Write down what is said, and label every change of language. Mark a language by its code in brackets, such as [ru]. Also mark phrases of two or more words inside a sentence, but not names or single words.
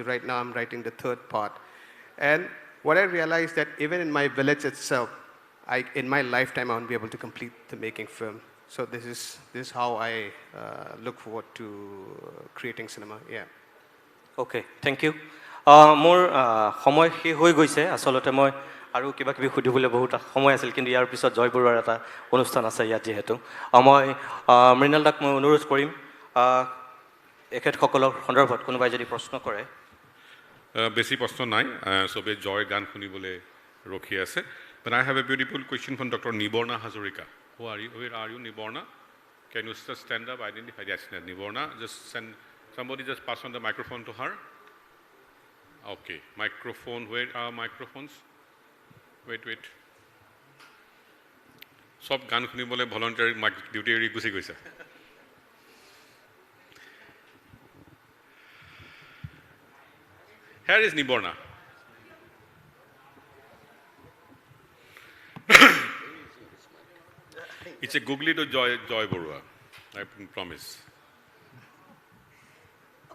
[en] Right now I'm writing the third part. And what I realized that even in my village itself, in my lifetime, I won't be able to complete the making film. So this is how I look forward to creating cinema. Yeah. Okay, thank you. [as] মোৰ সময় শেষ হৈ গৈছে। আচলতে মই আৰু কিবা কিবি সুধিবলৈ বহুত সময় আছিল, কিন্তু ইয়াৰ পিছত জয় বৰুৱাৰ এটা অনুষ্ঠান আছে ইয়াত যিহেতু। মই মৃণাল দাক মই অনুৰোধ কৰিম, এখেতসকলৰ সন্দৰ্ভত কোনোবাই যদি প্ৰশ্ন কৰে। বেছি প্ৰশ্ন নাই, চবেই জয় গান শুনিবলৈ ৰখি আছে। [en] But I have a beautiful question from Dr. Niborna Hazarika. Where are you, Niborna? Can you just stand up, identify? Yes, Niborna. Somebody just pass on the microphone to her. Okay, microphone. Where are microphones? Wait. [as] সব গান শুনিবলৈ ভলণ্টিয়াৰ ডিউটি এৰি গুচি গৈছে। [en] Here is Niborna. It's a googly to Joy Borua, I promise.